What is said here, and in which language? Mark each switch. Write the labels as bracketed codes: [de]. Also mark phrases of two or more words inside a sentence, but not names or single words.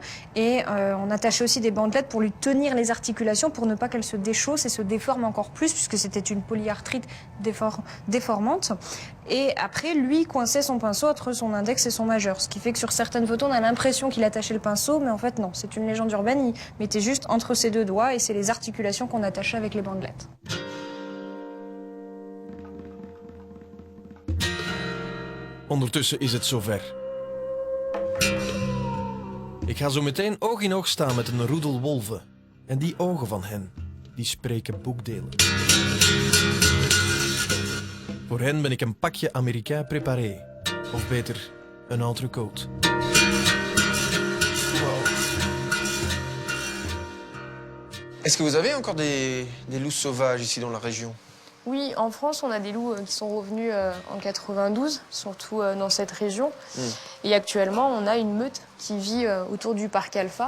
[fr] Et on attachait aussi des bandelettes pour lui tenir les articulations pour ne pas qu'elles se déchaussent et se déforment encore plus, puisque c'était une polyarthrite déformante. Et après, lui coinçait son pinceau entre son index et son majeur. Ce qui fait que sur certaines photos, on a l'impression qu'il attachait le pinceau, mais en fait, non. C'est une légende urbaine. Il mettait juste entre ses deux doigts et c'est les articulations qu'on attachait avec les bandelettes. [nl] Ondertussen is het zover. Ik ga zo meteen oog in oog staan met een roedel wolven. En die ogen van hen, die spreken boekdelen. Voor hen ben ik een pakje [fr] Américain préparé. [nl] Of beter, een entrecôte. [fr] Est-ce que vous avez encore des loups sauvages ici dans la région? Oui, en France, on a des loups qui sont revenus en 92, surtout dans cette région. Et actuellement, on a une meute qui vit autour du parc Alpha.